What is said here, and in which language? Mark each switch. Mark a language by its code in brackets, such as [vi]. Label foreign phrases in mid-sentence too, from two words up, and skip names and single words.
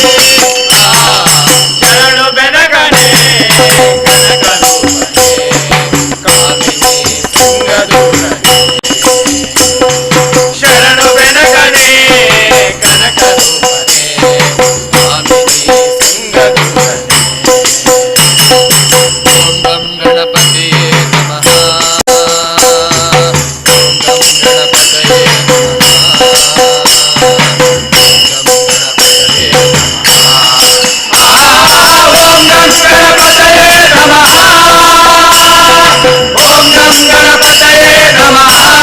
[kn] ಶರಣು ಬೆನಕನೆ ಕನಕ ರೂಪನೆ ಕಾಮಿನಿ ಸಂಗ ದೂರನೆ. ಶರಣು ಬೆನಕನೆ ಕನಕ ರೂಪನೆ ಕಾಮಿನಿ ಸಂಗ ದೂರನೆ. [sa] ಓಂ ಗಂ ಗಣಪತಿಯೇ ನಮಃ. ಓಂ ಗಂ ಗಣಪತಯೇ ನಮಃ. ಓಂ ಗಂ ಗಣಪತಯೇ ನಮಃ. ಓಂ ಗಂ ಗಣಪತಯೇ ನಮಃ. ಓಂ ಗಂ ಗಣಪತಯೇ ನಮಃ.